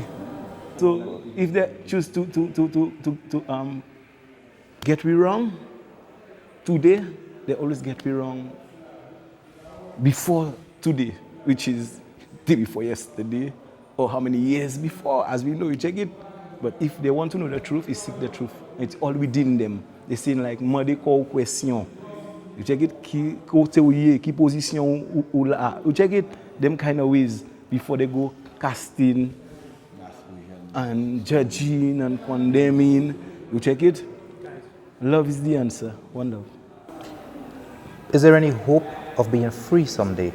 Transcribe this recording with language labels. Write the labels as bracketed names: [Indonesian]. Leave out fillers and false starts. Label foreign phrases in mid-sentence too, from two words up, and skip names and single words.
[English] So if they choose to get me wrong today, they always get me wrong before today, which is day before yesterday, or how many years before, as we know, you check it. But if they want to know the truth, it's seek the truth. It's all within them. They say like, mode ko question. You check it, [Haitian Creole] ki kote ou ye, ki position ou la. [English] You check it, them kind of ways before they go casting and judging and condemning. You check it? Love is the answer. One love. Is there any hope of being free someday?